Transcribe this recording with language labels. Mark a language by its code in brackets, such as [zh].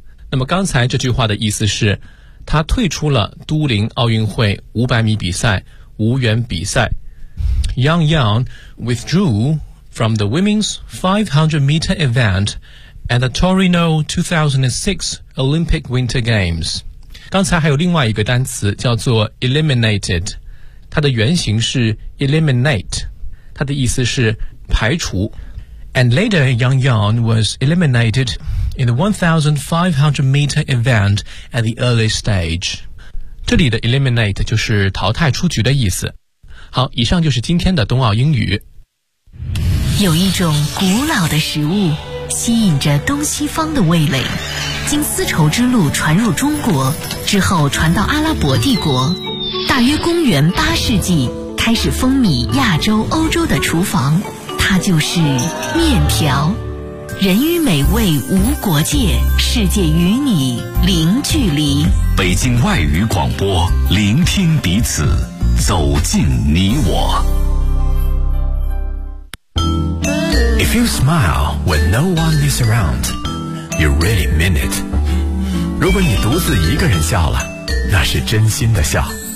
[zh] 那么刚才这句话的意思是他退出了都灵奥运会500米比赛，无缘比赛。 [en] Yang Yang withdrew from the women's 500 meter event at the Torino 2006 Olympic Winter Games。 [zh] 刚才还有另外一个单词叫做 eliminated， 它的原型是 eliminate， 它的意思是排除。 [en] And later Yang Yang was eliminated in the 1500 meter event at the early stage。 [zh] 这里的 eliminate 就是淘汰出局的意思。好，以上就是今天的冬奥英语。有一种古老的食物吸引着东西方的味蕾，经丝绸之路传入中国之后传到阿拉伯帝国，大约公元八世纪开始风靡亚洲欧洲的厨房，它就是面条。人与美味无国界，世界与你零距离。北京外语广播，聆听彼此，走进你我。 [en] If you smile when no one is around, you really mean it. [zh] 如果你独自一个人笑了，那是真心的笑。